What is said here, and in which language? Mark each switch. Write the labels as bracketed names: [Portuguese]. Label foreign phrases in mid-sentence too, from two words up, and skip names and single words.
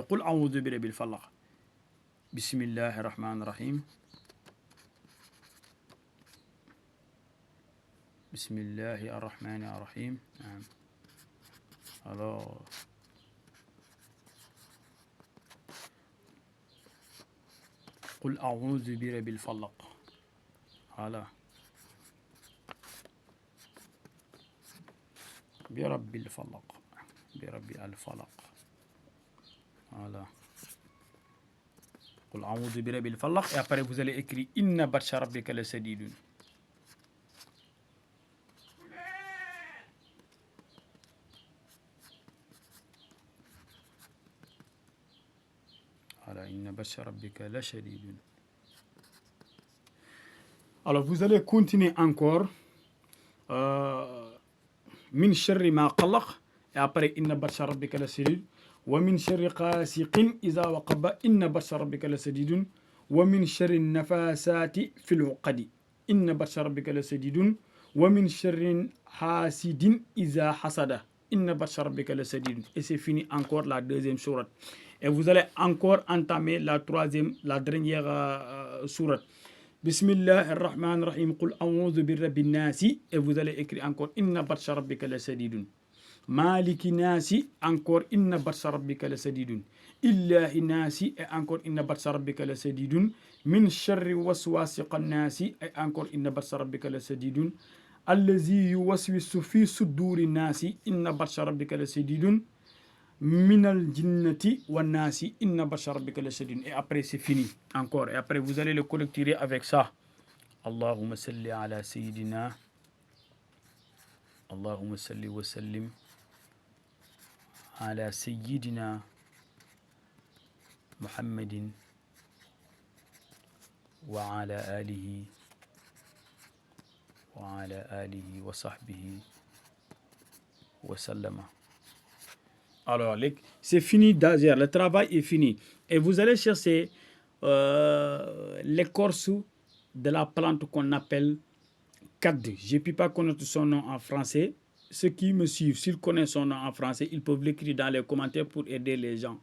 [Arabic] قل أعوذ برب الفلق بسم الله الرحمن الرحيم. بسم الله الرحمن الرحيم. [French] Alors, [Arabic] قل أعوذ برب الفلق. Voilà. برب الفلق. برب الفلق. Voilà. قل أعوذ برب الفلق. [French] Et après, vous allez écrire [Arabic] إن بطش ربك لشديد. [French] Alors vous allez continuer encore [Arabic] من شر ما خلق [French] et après inna [Arabic] بطش ربك لشديد ومن شر غاسق إذا وقب إن بطش ربك لشديد ومن شر النفاثات في العقد إن بطش ربك لشديد ومن شر حاسد إذا حسد إن بطش ربك لشديد. [French] Et c'est fini encore la deuxième sourate. Et vous allez encore entamer la troisième, la dernière sourate. [Arabic] Bismillahirrahmanirrahim. قل أعوذ برب الناس. [French] Et vous allez écrire encore [Arabic] إن بطش ربك لشديد. ملك الناس, encore إن بطش ربك لشديد. إله الناس, [French] et encore [Arabic] إن بطش ربك لشديد. من شر الوسواس الخناس, [French] et encore [Arabic] إن بطش ربك لشديد. الذي يوسوس في صدور الناس إن بطش ربك لشديد. من الجنة والناس إن بطش ربك لشديد. [French] Et après c'est fini encore. Et après vous allez le collecter avec ça. [Arabic] اللهم صل على سيدنا اللهم صل وسلم على سيدنا محمد وعلى آله وصحبه وسلم. [French] Alors, c'est fini d'agir, le travail est fini. Et vous allez chercher l'écorce de la plante qu'on appelle cadde. Je ne peux pas connaître son nom en français. Ceux qui me suivent, s'ils connaissent son nom en français, ils peuvent l'écrire dans les commentaires pour aider les gens.